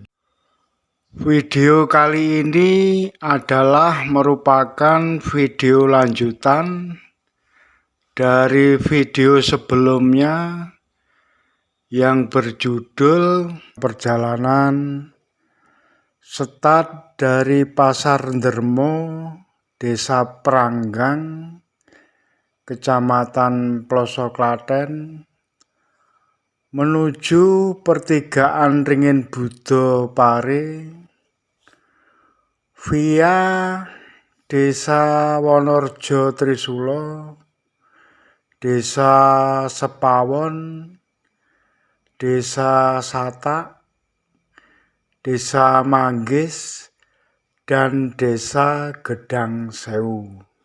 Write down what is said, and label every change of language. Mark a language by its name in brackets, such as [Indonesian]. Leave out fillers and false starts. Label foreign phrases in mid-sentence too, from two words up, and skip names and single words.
[Indonesian] Video kali ini adalah merupakan video lanjutan dari video sebelumnya yang berjudul Perjalanan Start dari Pasar Ndermo, Desa Pranggang, Kecamatan Ploso Klaten, menuju pertigaan Ringin Budo Pare via Desa Wonorejo Trisulo, Desa Sepawon, Desa Satak, Desa Manggis, dan Desa Gedang Sewu.